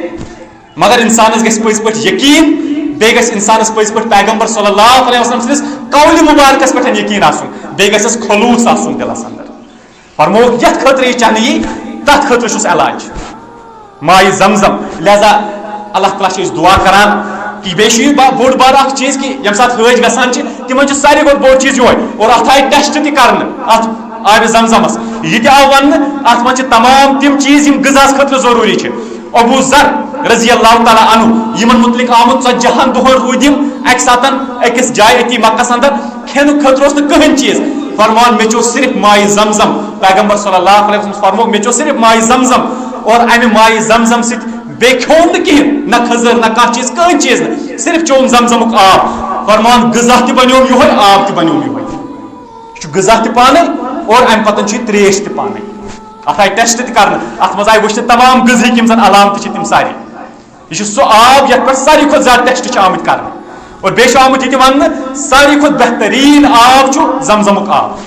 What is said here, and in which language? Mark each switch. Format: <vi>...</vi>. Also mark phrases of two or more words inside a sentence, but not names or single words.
<ks>مگر انسانس گژھِ پٔزۍ پٲٹھۍ یقیٖن بیٚیہِ گژھِ انسانس پٔزۍ پٲٹھۍ پیغمبر</ks> <ar>صلی اللہ علیہ وسلم</ar> <ks>سٕنٛدِس قولہِ مُبارکس پٮ۪ٹھ یقیٖن آسُن بیٚیہِ گژھٮ۪س خلوٗص آسُن دِلس انٛدر فرمووُکھ یتھ خٲطرٕ یہِ چنہٕ یی تتھ خٲطرٕ چھُس علاج ماء زمزم لہذا اللہ تعالیٰ چھِ أسۍ دعا کران کہ بیٚیہِ چھُ یہِ بوٚڑ بارٕ اکھ چیٖز کہ ییٚمہِ ساتہٕ حٲج گژھان چھِ تِمن چھُ ساروی کھۄتہٕ بوٚڑ چیٖز یِہوے اور اتھ آیہِ ٹیسٹ تہِ کرنہٕ اتھ آبِ زمزمس یہ تہِ آو وننہٕ اتھ منٛز چھِ تمام تِم چیٖز یِم غذاہس خٲطرٕ ضروٗری چھِ ابو ذر</ks> <ar>رضی اللہ</ar> <ks>تعالیٰ عنہ یِمن متعلق آمُت 40 دۄہن روٗدۍ یِم اکہِ ساتن أکِس جایہِ أتی مکس انٛدر کھٮ۪نہٕ خٲطرٕ اوس نہٕ کٕہٕنۍ چیٖز فرمان مےٚ چیوٚو صرف ماء زمزم پیغمبر</ks> <ar>صلی اللہ علیہ وسلم</ar> <ks>فرمووُکھ مےٚ چیوٚو صرف ماء زمزم اور امہِ ماء زمزم سۭتۍ بیٚیہِ کھیوٚم نہٕ کِہینۍ نہ کھٔزٕر نہ کانٛہہ چیٖز کٕہٕنۍ چیٖز نہٕ صرف چیوٚم زمزمُک آب فرمان غذا تہِ بنیوم یِہوے آب تہِ بنیوم یِہوے یہِ چھُ غذا تہِ پانے اور امہِ پتہٕ چھُ یہِ تریش تہِ پانے اتھ آیہِ ٹیسٹ تہِ کرنہٕ اتھ منٛز آیہِ وٕچھنہٕ تمام غذہٕکۍ یِم زن علامتہٕ چھِ تِم سارے یہ چھُ سُہ آب یتھ پٮ۪ٹھ ساروی کھۄتہٕ زیادٕ ٹیسٹ چھِ آمٕتۍ کرنہٕ اور بیٚیہِ چھُ آمُت یہِ تہِ وننہٕ ساروی کھۄتہٕ بہتریٖن آب چھُ زمزمُک آب</ks>